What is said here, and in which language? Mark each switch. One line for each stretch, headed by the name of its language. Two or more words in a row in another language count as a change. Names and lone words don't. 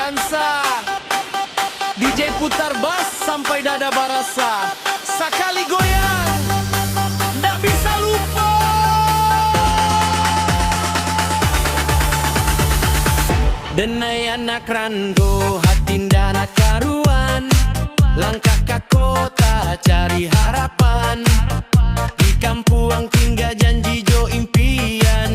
Indonesian: rasa. DJ putar bass sampai dada barasa. Sekali goyang, nggak bisa lupa.
Minangkabau: Denai anak rando, hati ndak karuan.
Indonesian: Langkah ke kota cari harapan.
Minangkabau: Di kampung tinggal janji jo impian.